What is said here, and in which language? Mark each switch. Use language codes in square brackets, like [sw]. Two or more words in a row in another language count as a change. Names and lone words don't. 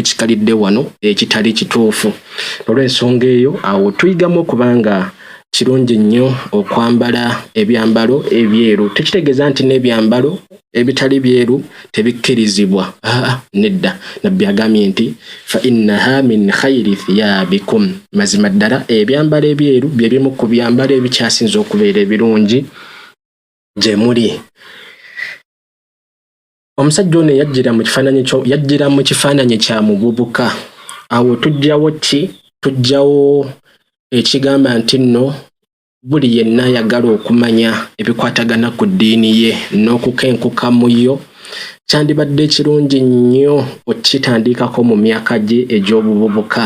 [lg] ekikalidde wano ekitali kituufu olw'ensonga eyo awo tuyigamu okubanga kirungi nnyo okwambala ebyambalo ebyeru tekitegeeza nti n'ebyambalo ebitali byeru tebikkirizibwa nedda nabbi agambye nti [ar] فإنها من خير ثيابكم [lg] mazima ddala ebyambalo ebyeru bye bimu ku byambalo ebikyasinza okubeera ebirungi gye muli. Omusajja ono yajjira mu kifaananyi kya muvubuka awo tujjawo ki tujjawo ekigamba nti nno buli yenna ayagala okumanya ebikwatagana ku ddiini ye n'okukenkuka mu yo kyandibadde ekirungi nnyo okitandikako mu myaka gye egy'obuvubuka.